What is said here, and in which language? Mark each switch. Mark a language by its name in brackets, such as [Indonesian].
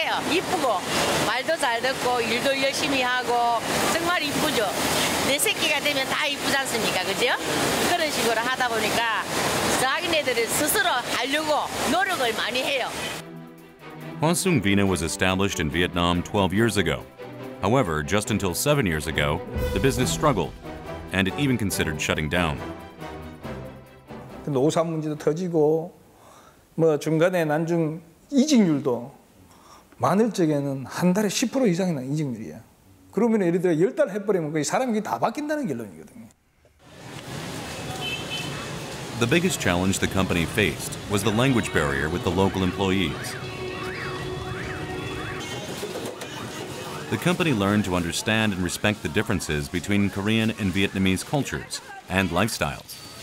[Korean] 이쁘고 말도 잘 듣고 일도 열심히 하고 정말 이쁘죠. 내 새끼가 되면 다 이쁘지 않습니까? 그죠? 그런 식으로 하다 보니까 자기네들이 스스로 하려고 노력을 많이 해요. [English] Hoa Sung Vina was established in Vietnam 12 years ago. However, just until 7 years ago, the business struggled, and it even considered shutting down. [Korean] 노사 문제도 터지고 뭐 중간에 난중 이직률도 많을 적에는 한 달에 10% 이상이 나는 이직률이야. 그러면 예를 들어 10달 해버리면 거의 사람이 다 바뀐다는 결론이거든요. [English] The biggest challenge the company faced was the language barrier with the local employees. The company learned to understand and respect the differences between Korean and Vietnamese cultures and lifestyles.